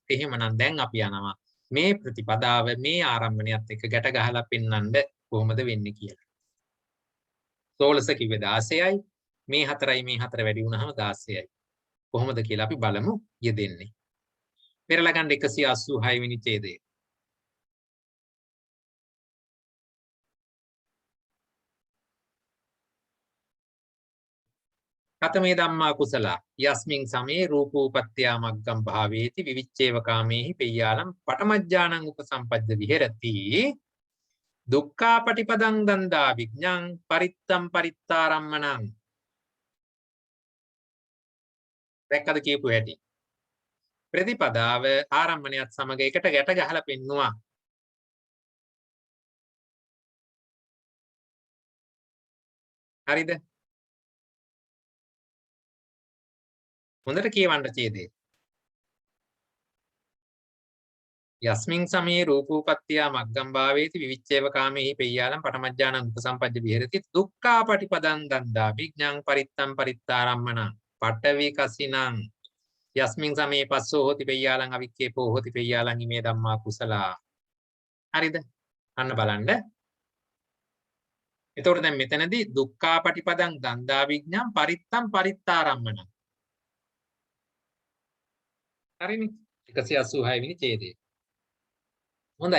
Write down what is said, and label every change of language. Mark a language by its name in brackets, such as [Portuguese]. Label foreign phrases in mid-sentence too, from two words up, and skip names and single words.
[Sinhala] එහෙමනම් දැන් අපි යනවා මේ ප්‍රතිපදාව මේ ආරම්භණයත් එක්ක ගැට ගහලා පෙන්වන්න කොහොමද වෙන්නේ කියලා. 16 කිව්වේ 16යි, මේ 4යි මේ 4 වැඩි වුණාම 16යි. කොහොමද කියලා අපි බලමු යෙදෙන්නේ. පෙරලා ගන්න 186 වෙනි ඡේදය. [Pali] කතමේ ධම්මා කුසලා යස්මින් සමේ රූපෝපත්ත්‍යා මග්ගම් භාවේති විවිච්ඡේව කාමේහි පෙය්‍යාලම් පඨමඥානං උපසම්පජ්ජ විහෙරති දුක්ඛා පටිපදං දන්දා විඥං පරිත්තම් පරිත්තාරම්මනං. [Sinhala] දැක්කද කියපු හැටි? ප්‍රතිපදාව ආරම්භණයත් සමග එකට ගැට ගහලා පෙන්නවා. හරිද? හොඳට කියවන්න ඡේදය. [Pali] යස්මින් සමේ රූපෝපත්ත්‍යා මග්ගම් භාවේති විවිච්ඡේව කාමේහි පෙය්‍යාලම් පඨමඥානං උපසම්පජ්ජ විහෙරති දුක්ඛා පටිපදං දන්දා විඥං පරිත්තම් පරිත්තාරම්මනං පඨවි කසිනං යස්මින් සමේ පස්සෝ හෝති පෙය්‍යාලං අවික්කේපෝ හෝති පෙය්‍යාලං ඉමේ ධම්මා කුසලා. [Sinhala] හරිද? අන්න බලන්න. එතකොට දැන් මෙතනදී [Pali] දුක්ඛා පටිපදං දන්දා විඥං පරිත්තම් පරිත්තාරම්මනං. [Sinhala] හරිනේ? 186 වෙනි ඡේදය. හොඳයි.